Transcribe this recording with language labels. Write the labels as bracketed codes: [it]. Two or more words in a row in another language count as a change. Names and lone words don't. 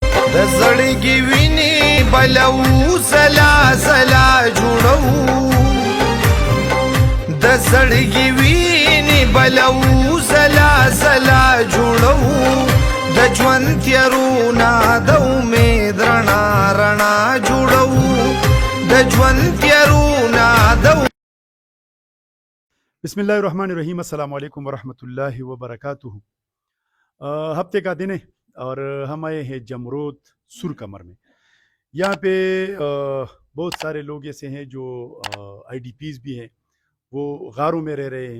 [ps] د زړګي ویني بلو زلا زلا جوړو د زړګي ویني بلو زلا زلا جوړو د ژوند تیرونا د امید رڼا رڼا جوړو د ژوند تیرونا د [ar] بسم اللہ الرحمن الرحیم. السلام علیکم ورحمۃ اللہ وبرکاتہ. [ur] ہفتے کا دن ہے اور ہم آئے ہیں جمرود سر کمر میں. یہاں پہ بہت سارے لوگ ایسے ہیں جو آئی ڈی پیز بھی ہیں, وہ غاروں میں رہ رہے ہیں.